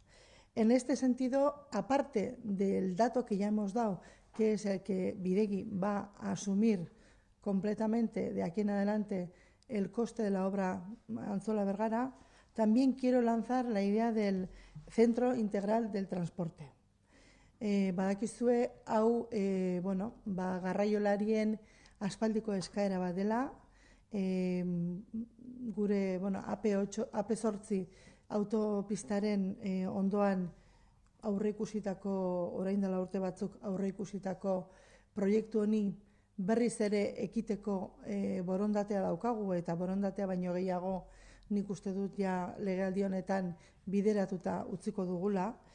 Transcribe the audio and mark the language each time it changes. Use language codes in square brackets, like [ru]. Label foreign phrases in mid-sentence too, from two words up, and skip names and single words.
[es] En este sentido, aparte del dato que ya hemos dado, que es el que Bidegi va a asumir completamente de aquí en adelante el coste de la obra Antzola-Bergara, también quiero lanzar la idea del Centro Integral del Transporte. [eu] Badakizue hau, garraiolarien aspaldiko eskaera bat dela, gure AP8 autopistaren ondoan orain dela urte batzuk aurreikusitako proiektu honi berriz ere ekiteko borondatea daukagu, eta borondatea baino gehiago nik uste dut ja legealdi honetan bideratuta utziko dugula.